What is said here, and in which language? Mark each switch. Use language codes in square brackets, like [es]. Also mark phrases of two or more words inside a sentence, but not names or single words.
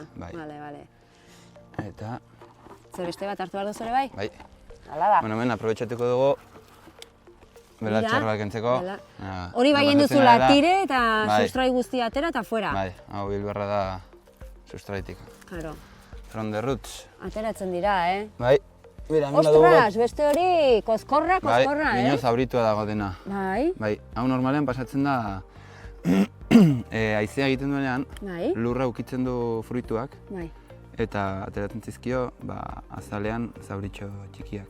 [eu] Bale. Eta... Zer beste bat hartu behar duzu ere bai? Bai. Hala da. Bueno, hemen aprobetxatuko dugu belatxarrak entzeko. Hori bai duzula tire eta sustrai guztia atera eta fuera. Bai, hau bilberra da sustraitik. Claro. [en] From the roots. [eu] Ateratzen dira, Bai. Mira, hemen badugu... Ostras, beste hori koskorra, Bai, bino zauritua dago dena. Bai. Bai, hau normalean pasatzen da haizea egiten duenean, lurra ukitzen du fruituak. Bai. Eta ateratzen zizkio, azalean zauritxo txikiak.